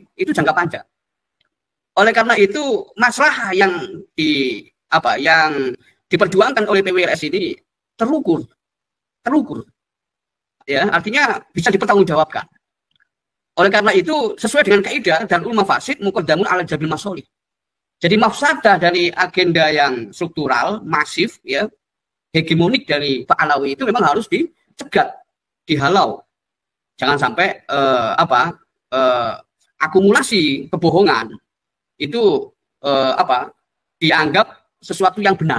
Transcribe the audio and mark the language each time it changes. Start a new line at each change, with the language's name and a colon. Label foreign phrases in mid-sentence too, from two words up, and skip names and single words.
Indonesian: Itu jangka panjang. Oleh karena itu, masalah yang diperjuangkan oleh PWLS ini terukur. Ya, artinya bisa dipertanggungjawabkan. Oleh karena itu, sesuai dengan kaidah
Arabic: درء المفاسد مقدم على جلب المصالح.
Indonesian: Jadi mafsadah dari agenda yang struktural, masif, ya, hegemonik dari Pak Alawi itu memang harus dicegat, dihalau. Jangan sampai akumulasi kebohongan itu dianggap sesuatu yang benar.